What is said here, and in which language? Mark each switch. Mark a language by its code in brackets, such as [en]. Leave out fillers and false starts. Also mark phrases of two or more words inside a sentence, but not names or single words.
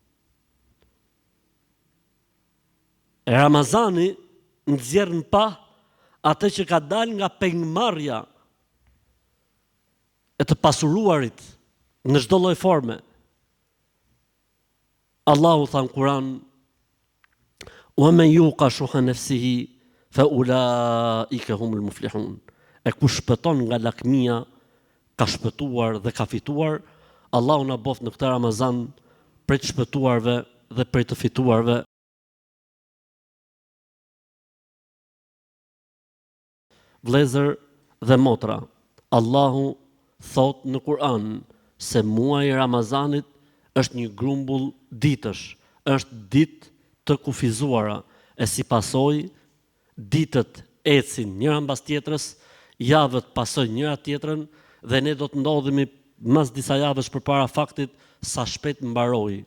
[sq] E Ramazani nxjerr në pa atë që ka dalë nga pengmarrja e të pasuruarit në çdo lloj forme. Allahu tha në Kur'an: [ar] "ومن يوق شح نفسه فأولئك هم المفلحون." [sq] E kush shpëton nga lakmia, ka shpëtuar dhe ka fituar. Allahu na bof në këtë Ramazan prej të shpëtuarve dhe prej të fituarve. Vlezër dhe motra, Allahu thot në Kur'an se muaji i Ramazanit është një grumbull ditësh, është ditë të kufizuara, e si pasojë ditët ecin njëra mbas tjetrës, javët pasojnë njëra tjetrën dhe ne do të ndodhemi mas disa javësh përpara faktit sa shpejt mbaroi.